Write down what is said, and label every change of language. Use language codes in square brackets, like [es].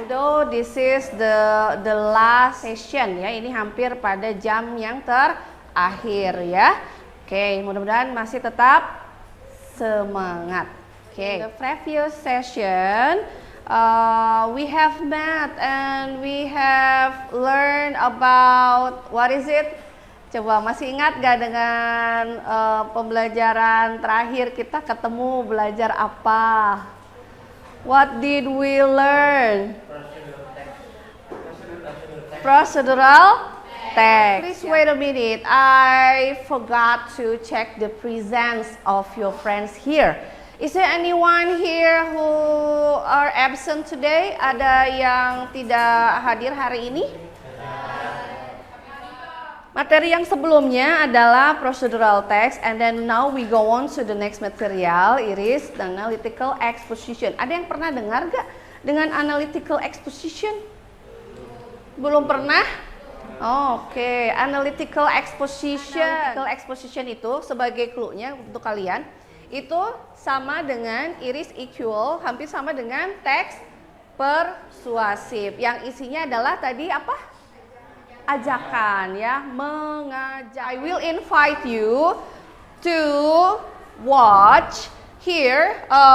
[en] Although this is the last session [id] ya, ini hampir pada jam yang terakhir ya. Oke, mudah-mudahan masih tetap semangat. [en] Oke, the previous session we have met and we have learned about what is it? [id] Coba masih ingat gak dengan pembelajaran terakhir kita ketemu belajar apa? [en] What did we learn? Procedural text. Please wait a minute. I forgot to check the presence of your friends here. Is there anyone here who are absent today? [id] Ada yang tidak hadir hari ini? Materi yang sebelumnya adalah [en] procedural text, and then now we go on to the next material, it is the analytical exposition. [id] Ada yang pernah dengar gak dengan analytical exposition? Belum pernah? Oke, analytical exposition. Analytical exposition itu sebagai clue-nya untuk kalian, itu sama dengan iris equal, hampir sama dengan teks persuasif. Yang isinya adalah tadi apa? Ajakan ya, mengajak. [en] I will invite you to watch here.